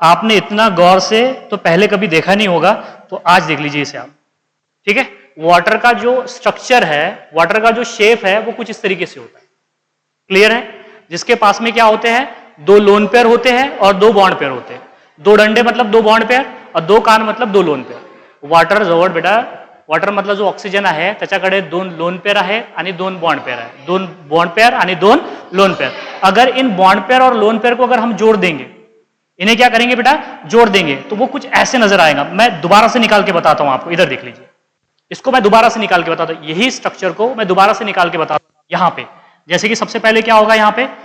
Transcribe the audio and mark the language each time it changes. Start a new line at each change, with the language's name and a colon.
Hindi: आपने इतना गौर से तो पहले कभी देखा नहीं होगा, तो आज देख लीजिए इसे आप, ठीक है। वाटर का जो स्ट्रक्चर है, वाटर का जो शेप है, वो कुछ इस तरीके से होता है। क्लियर है? जिसके पास में क्या होते हैं? 2 लोन पेयर होते हैं और 2 बॉन्ड पेयर होते हैं। 2 डंडे मतलब 2 बॉन्ड पेयर और 2 कान मतलब 2 लोन पेयर।
Marathi: वाटर जवळ बेटा, वाटर मधला जो ऑक्सिजन आहे त्याच्याकडे 2 लोन पेयर आहे आणि 2 बॉन्ड पेयर आहे। 2 बॉन्ड पेयर आणि 2 लोन पेयर।
Hindi: अगर इन बॉन्ड पेयर और लोन पेयर को अगर हम जोड़ देंगे, इन्हें क्या करेंगे बेटा? जोड़ देंगे, तो वो कुछ ऐसे नजर आएगा। मैं दोबारा से निकाल के बताता हूं आपको। इधर देख लीजिए, इसको मैं दोबारा से निकाल के बताता हूं। यही स्ट्रक्चर को मैं दोबारा से निकाल के बताता हूं। यहां पे जैसे कि सबसे पहले क्या होगा यहाँ पे?